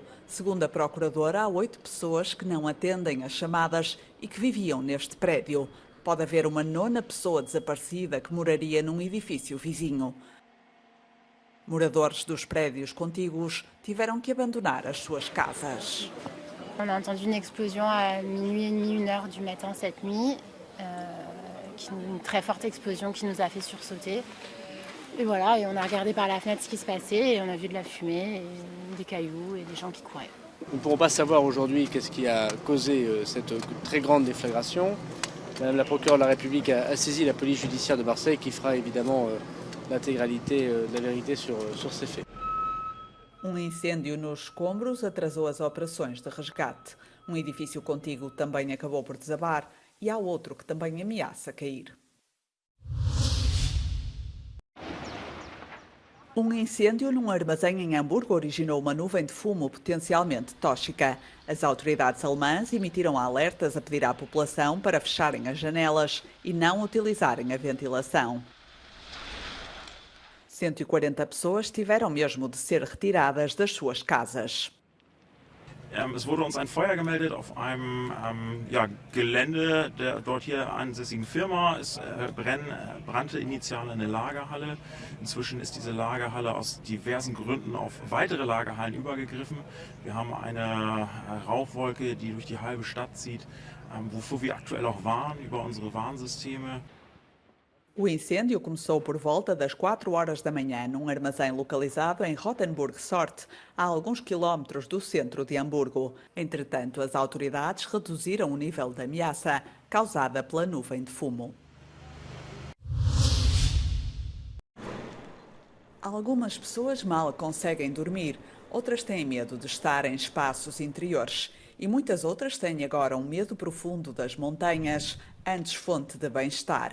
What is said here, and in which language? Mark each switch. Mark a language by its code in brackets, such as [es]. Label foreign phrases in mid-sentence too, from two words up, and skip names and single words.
[pt] Segundo a procuradora, há 8 pessoas que não atendem as chamadas e que viviam neste prédio. Pode haver uma 9ª pessoa desaparecida que moraria num edifício vizinho. Moradores dos prédios contíguos tiveram que abandonar as suas casas. [fr] On a entendu une explosion à minuit et demi, 1h du matin cette nuit, une très forte explosion qui nous a fait sursauter. Et voilà, et on a regardé par la fenêtre ce qui se passait et on a vu de la fumée, et des cailloux et des gens qui couraient. Nous ne pourrons pas savoir aujourd'hui qu'est-ce qui a causé cette très grande déflagration. Madame la procureure de la République a saisi la police judiciaire de Marseille qui fera évidemment l'intégralité de la vérité sur ces faits. [pt] Incêndio nos escombros atrasou as operações de resgate. Edifício contíguo também acabou por desabar e há outro que também ameaça cair. Incêndio num armazém em Hamburgo originou uma nuvem de fumo potencialmente tóxica. As autoridades alemãs emitiram alertas a pedir à população para fecharem as janelas e não utilizarem a ventilação. 140 pessoas tiveram mesmo de ser retiradas das suas casas. [de] Es wurde uns ein Feuer gemeldet auf einem Gelände der dort hier ansässigen Firma. Es brannte initial eine Lagerhalle. Inzwischen ist diese Lagerhalle aus diversen Gründen auf weitere Lagerhallen übergegriffen. Wir haben eine Rauchwolke, die durch die halbe Stadt zieht, wofür wir aktuell auch warnen über unsere Warnsysteme. [pt] O incêndio começou por volta das 4 horas da manhã num armazém localizado em Rothenburg-Sorte, a alguns quilómetros do centro de Hamburgo. Entretanto, as autoridades reduziram o nível de ameaça causada pela nuvem de fumo. Algumas pessoas mal conseguem dormir, outras têm medo de estar em espaços interiores e muitas outras têm agora um medo profundo das montanhas, antes fonte de bem-estar.